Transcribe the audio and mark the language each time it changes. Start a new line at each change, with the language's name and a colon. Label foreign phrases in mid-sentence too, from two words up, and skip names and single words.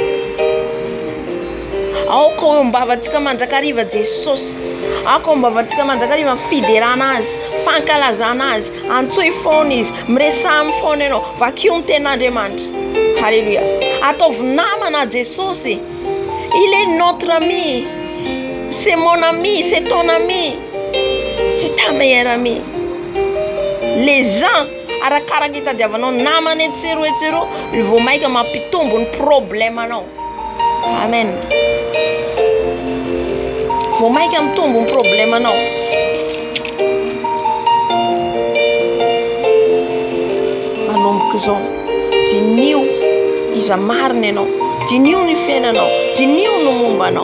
Malagasy: Aoka eo mbavatsika mandrakariva Jesosy, aoka mbavatsika mandrakariva fiderana azy, fankalazana azy, antsoy foana izy, miresamy foana ianao, vakio ny ten'Andriamanitra. Alléluia. Ataovy namana Jesosy.
French: Il est notre ami, c'est mon ami, c'est ton ami, c'est ta meilleure amie. Les gens
Malagasy: arakaraka hitadiavanao namana etsero vao maika mampitombo ny problemanao. Amen. Vao maika mitombo ny problemanao. Manomboka izao, dinio iza marina ianao, dinio ny fiainanao, dinio no mombanao.